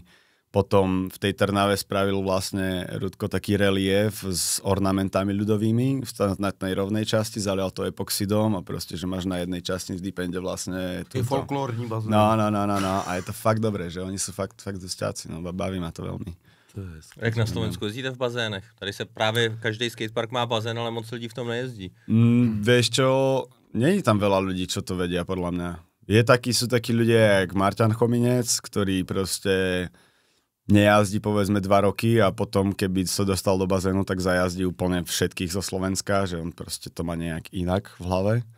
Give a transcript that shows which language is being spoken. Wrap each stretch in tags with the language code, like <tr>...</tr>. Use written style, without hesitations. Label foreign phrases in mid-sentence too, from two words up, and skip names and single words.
<sk>Potom v tej Trnave spravil vlastne Rudko taký relief s ornamentami ľudovými na tej rovnej časti, zalial to epoxidom a proste, že máš na jednej časti v Deepende vlastne...</sk> <cs>Je folklórní bazén.</cs> <sk>No. A je to fakt dobré, že oni sú fakt dosťáci, no baví ma to veľmi.</sk> <cs>Jak na Slovensku jezdíte v bazénech? Tady se právě každý skatepark má bazén, ale moc lidí v tom nejezdí.</cs> <sk>Vieš čo, nie je tam veľa ľudí, čo to vedia podľa mňa. Sú takí ľudia jak Marťan Chominec, ktorý proste nejazdí povedzme 2 roky a potom, keby sa dostal do bazénu, tak zajazdí úplne všetkých zo Slovenska, že on proste to má nejak inak v hlave.</sk>